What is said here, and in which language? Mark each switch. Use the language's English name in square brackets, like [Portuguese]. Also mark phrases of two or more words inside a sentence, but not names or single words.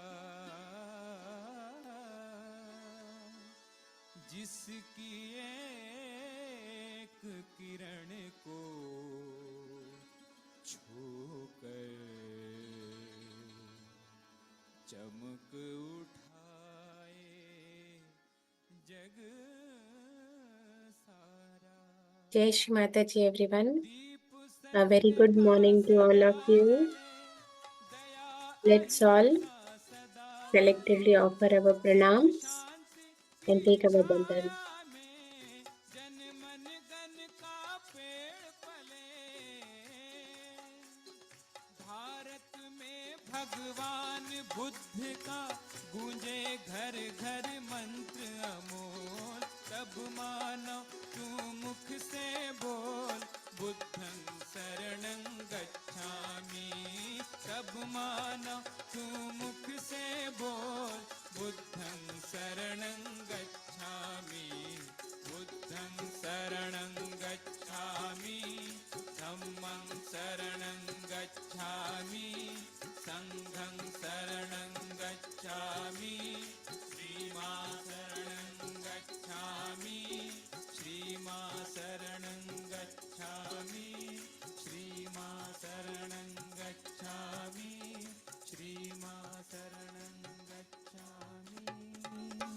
[Hindi] जिसकी एक किरण को छूकर चमक उठाए जग सारा। जय श्री माताजी, [English] everyone. A very good morning to all of you. Let's all collectively offer our pranams and take our bandhan. [Hindi] भारत में भगवान बुद्ध का गूंजे घर घर मंत्र अमोल, तब मानो तू मुख से बोल, [Pali] बुद्धं शरणं गच्छामि, [Hindi] तब मानो तू मुख से बोल, [Pali] बुद्धं शरणं गच्छामि, बुद्धं शरणं गच्छामि, धम्मं शरणं गच्छामि, संघं शरणं गच्छामि, श्रीमा शरणं गच्छामि, श्रीमा शरणं गच्छामि, श्रीमा शरणं गच्छामि, श्रीमा शरणं गच्छामि।